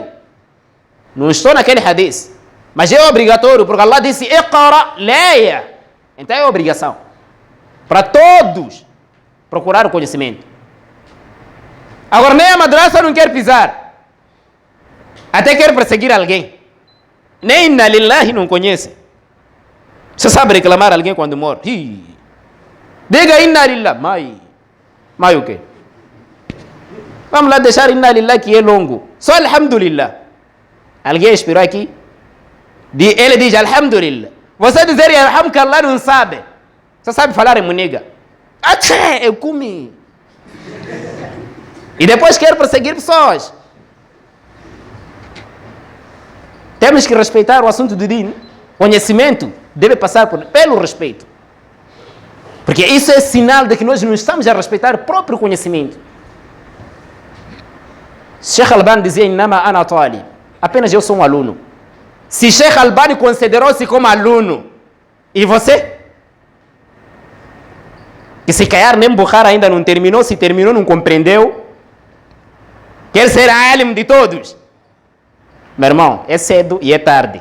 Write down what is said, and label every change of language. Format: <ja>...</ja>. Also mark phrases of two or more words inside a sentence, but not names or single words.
<pt>Não estou naquele hadith, mas é obrigatório, porque Allah disse, Iqra, leia. Então é obrigação. Para todos procurar o conhecimento. Agora nem a madraça não quer pisar. Até quer perseguir alguém. Nem</pt> <ar>إنا لله</ar> <pt>não conhece. Você sabe reclamar alguém quando morre? Diga</pt> <ar>إنا لله.</ar> <pt>Mai o quê? Vamos lá deixar</pt> <ar>إنا لله</ar> <pt>que é longo. Só alhamdulillah. Alguém esperou aqui? Ele diz alhamdulillah. Você dizer alhamdulillah não sabe. Você sabe falar em muniga. Eu comi. E depois quer perseguir pessoas. Temos que respeitar o assunto do din. Conhecimento deve passar pelo respeito. Porque isso é sinal de que nós não estamos a respeitar o próprio conhecimento. Sheikh Albani dizia,</pt> <ar>إنما أنا طالب.</ar> <pt>Apenas eu sou um aluno. Se Sheikh Albani considerou-se como aluno, e você? Que se calhar nem Bukhara ainda não terminou, se terminou não compreendeu, quer ser alim de todos. Meu irmão, é cedo e é tarde.</pt>